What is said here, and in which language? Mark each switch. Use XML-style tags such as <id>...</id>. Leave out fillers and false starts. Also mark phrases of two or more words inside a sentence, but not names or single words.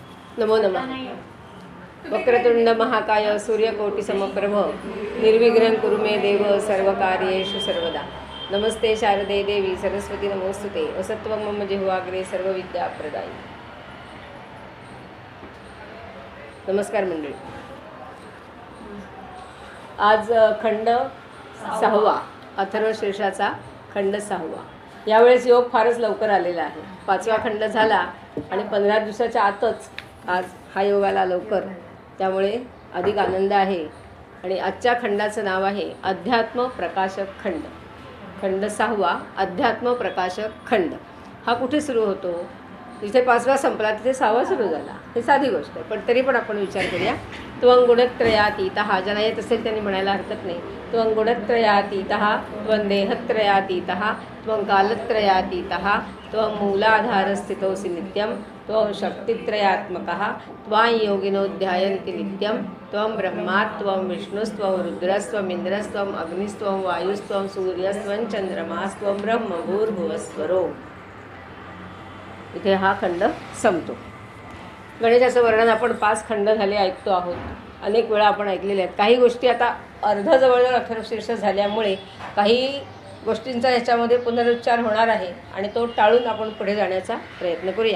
<sa>नमो नमः. वक्रतुंड महाकाय सूर्यकोटि समप्रभ निर्विघ्नं कुरु मे देव सर्वकार्येषु सर्वदा. नमस्ते शारदे देवी सरस्वती नमोस्तुते. असत्वं मम जिह्वाग्रे सर्वविद्याप्रदायिनी.</sa> <mr>नमस्कार मंडळी. आज खंड 6वा, अथर्वशीर्षाचा खंड 6वा. यावेळेस योग फारच लवकर आलेला आहे. 5वा खंड झाला आणि 15 दिवसाच्या आतच आज हा योग आला लवकर, त्यामुळे अधिक आनंद आहे. आणि आजच्या खंडाचं नाव आहे अध्यात्म प्रकाशक खंड. खंड 6वा अध्यात्म प्रकाशक खंड. हा कुठे सुरू होतो? जिथे 5वा संपला तिथे 6वा सुरू झाला. हे साधी गोष्ट आहे, पण तरी पण आपण विचार करूया.</mr> <sa>त्वं गुणत्रयातीतः,</sa> <mr>ज्याला येत असेल त्यांनी म्हणायला हरकत नाही.</mr> <sa>त्वं गुणत्रयातीतः, त्वं देहत्रयातीतः, त्वं कालत्रयातीतः, त्वं मूलाधारस्थितोऽसि नित्यं, त्वं शक्तित्रयात्मकः, त्वां योगिनो ध्यायन्ति नित्यं, त्वं ब्रह्मा त्वं विष्णुस्त्वं रुद्रस्त्वं इन्द्रस्त्वं अग्निस्त्वं वायुस्त्वं सूर्यस्त्वं चंद्रमास्त्वं ब्रह्म भूर्भुवस्वरो.</sa> <mr>इथे हा खंड संपतो. गणेशाचं वर्णन आपण 5 खंड झाले ऐकतो आहोत. अनेक वेळा आपण ऐकलेले आहेत. काही गोष्टी आता जवळजवळ अथर्वशीर्ष झाल्यामुळे काही गोष्टींचा याच्यामध्ये पुनरुच्चार होणार आहे आणि तो टाळून आपण पुढे जाण्याचा प्रयत्न करूया.</mr>